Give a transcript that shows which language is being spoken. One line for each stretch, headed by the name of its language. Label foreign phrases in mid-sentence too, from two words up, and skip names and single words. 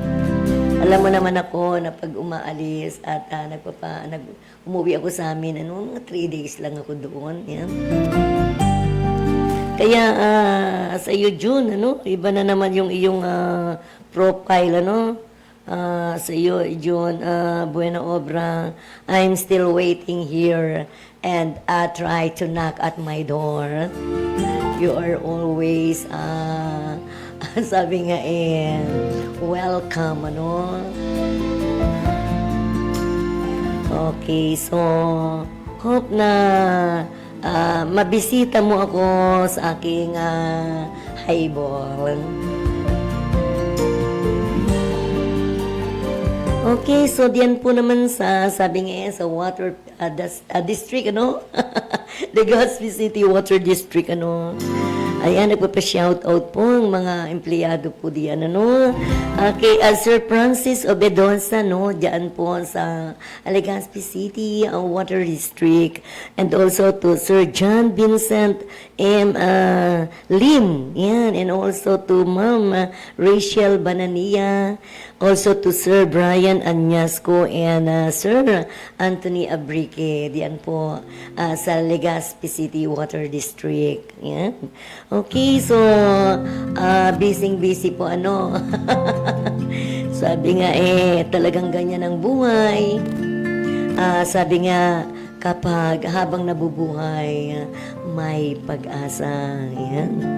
Filipino: Alam mo naman ako na pag umaalis at umuwi ako sa amin, mga 3 days lang ako doon, yan. Kaya sa iyo, June, iba na naman yung iyong profile, sa iyo, June, Buena Obra,
English: I'm still waiting here and try to knock at my door. You are always,
Filipino: sabi nga welcome, Okay, so, hope na mabisita mo ako sa aking highball. Okay, so diyan po naman sabi nga sa water district, Legazpi City Water District, Ayan, nagpapa-shoutout po ang mga empleyado po diyan, kay Sir Francis Obedosa, diyan po sa Legazpi City Water District,
English: and also to Sir John Vincent M. Lim, yan, and also to Ma'am Rachel Banania, also to Sir Brian Anyasco and Sir Anthony Abrique, diyan po sa Legazpi City Water District, yan. Okay, so,
Filipino: busy po, Sabi nga, talagang ganyan ang buhay. Sabi nga, kapag habang nabubuhay, may pag-asa. Yan.